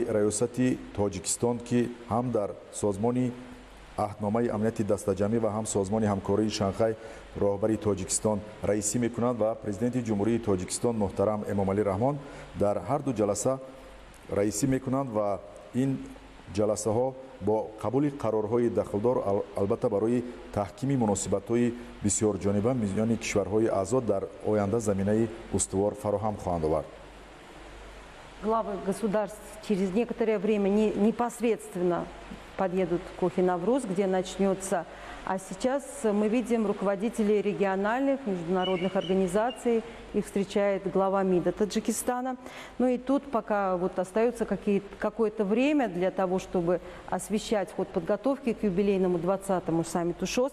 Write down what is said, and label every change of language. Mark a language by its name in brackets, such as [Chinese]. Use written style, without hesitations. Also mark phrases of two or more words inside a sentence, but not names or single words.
[Tajik] раёсати Тоҷикистон ки ҳам дар созмони аҳдномаи амнияти дастаҷамӣ ва ҳам созмони ҳамкории Шанхай роҳбари Тоҷикистон раисӣ мекунанд ва президенти ҷумҳурии Тоҷикистон муҳтарам Эмомалӣ Раҳмон дар ҳарду ҷаласа раисӣ мекунанд ва ин ҷаласаҳо бо қабули қарорҳои дахлдор албатта барои таҳкими муносибатҳои бисёрҷониба миёни кишварҳои аъзо дар оянда заминаи устувор фароҳам хоҳанд овард. [Russian] Главы государств через некоторое время непосредственно подъедут к Кохи Навруз, где начнется. А сейчас мы видим руководителей региональных, международных организаций. Их встречает глава МИДа Таджикистана. Ну и тут пока вот остается какое-то время для того, чтобы освещать ход подготовки к юбилейному 20-му саммиту ШОС.